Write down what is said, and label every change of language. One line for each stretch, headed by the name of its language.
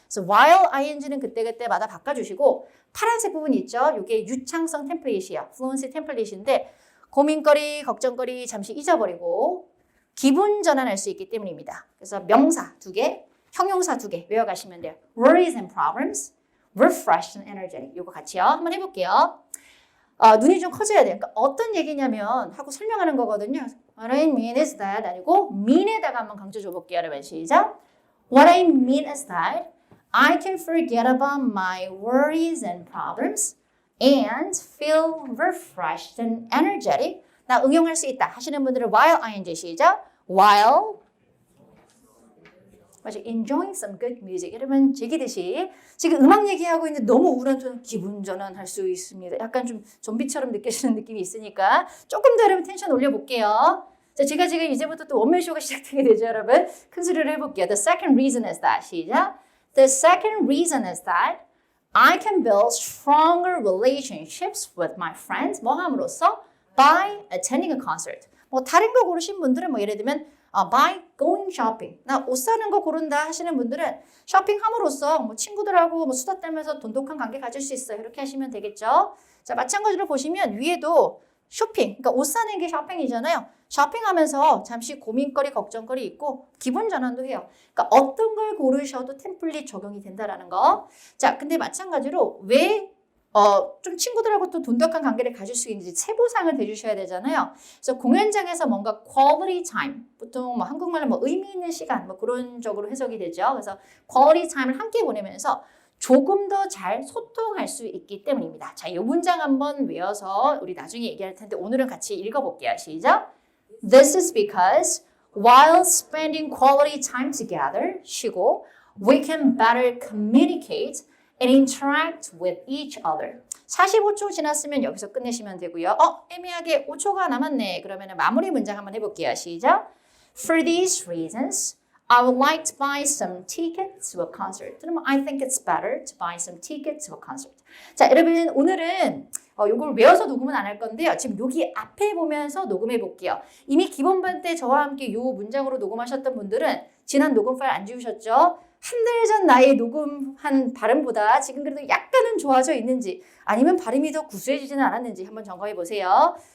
Korean: 그래서 while ing는 그때그때마다 바꿔주시고 파란색 부분 있죠. 이게 유창성 템플릿이에요. fluency 템플릿인데 고민거리, 걱정거리 잠시 잊어버리고 기분 전환할 수 있기 때문입니다. 그래서 명사 2개, 형용사 2개 외워가시면 돼요.
English: Worries and problems, refreshed and energetic.
Korean: 이거 같이요. 한번 해볼게요. 눈이 좀 커져야 돼요. 그러니까 어떤 얘기냐면 하고 설명하는 거거든요.
English: What I mean is that
Korean: 아니고 mean에다가 한번 강조 줘볼게요. 여러분 시작.
English: What I mean is that I can forget about my worries and problems and feel refreshed and energetic.
Korean: 나 응용할 수 있다 하시는 분들은 while ing 시작.
English: While
Korean: 맞아,
English: enjoying some good music.
Korean: 여러분 즐기듯이 지금 음악 얘기하고 있는데 너무 우울한 톤 기분 전환할 수 있습니다. 약간 좀 좀비처럼 느껴지는 느낌이 있으니까 조금 더 여러분 텐션 올려볼게요. 자, 제가 지금 이제부터 또 원맨쇼가 시작되게 되죠, 여러분. 큰 소리로 해볼게요.
English: The second reason is that
Korean: 시작.
English: The second reason is that I can build stronger relationships with my friends.
Korean: 뭐 함으로써?
English: By attending a concert.
Korean: 뭐 다른 거 고르신 분들은 뭐 예를 들면
English: by going shopping.
Korean: 나 옷 사는 거 고른다 하시는 분들은 쇼핑함으로써 뭐 친구들하고 뭐 수다 떨면서 돈독한 관계 가질 수 있어요. 이렇게 하시면 되겠죠. 자, 마찬가지로 보시면 위에도 쇼핑, 그러니까 옷 사는 게 쇼핑이잖아요. 쇼핑하면서 잠시 고민거리, 걱정거리 있고 기분 전환도 해요. 그러니까 어떤 걸 고르셔도 템플릿 적용이 된다라는 거. 자, 근데 마찬가지로 왜 좀 친구들하고 또 돈독한 관계를 가질 수 있는지 세부상을 대주셔야 되잖아요. 그래서 공연장에서 뭔가 quality time, 보통 뭐 한국말로 뭐 의미 있는 시간, 뭐 그런 쪽으로 해석이 되죠. 그래서 quality time을 함께 보내면서 조금 더 잘 소통할 수 있기 때문입니다. 자, 이 문장 한번 외워서 우리 나중에 얘기할 텐데 오늘은 같이 읽어볼게요. 시작.
English: This is because while spending quality time together,
Korean: 쉬고,
English: we can better communicate and interact with each other.
Korean: 45초 지났으면 여기서 끝내시면 되고요. 애매하게 5초가 남았네. 그러면 마무리 문장 한번 해볼게요. 시작.
English: For these reasons, I would like to buy some tickets to a concert.
Korean: 그러면
English: I think it's better to buy some tickets to a concert.
Korean: 자, 여러분 오늘은 이걸 외워서 녹음은 안 할 건데요. 지금 여기 앞에 보면서 녹음해 볼게요. 이미 기본반 때 저와 함께 이 문장으로 녹음하셨던 분들은 지난 녹음 파일 안 지우셨죠? 한 달 전 나의 녹음한 발음보다 지금 그래도 약간은 좋아져 있는지 아니면 발음이 더 구수해지지는 않았는지 한번 점검해 보세요.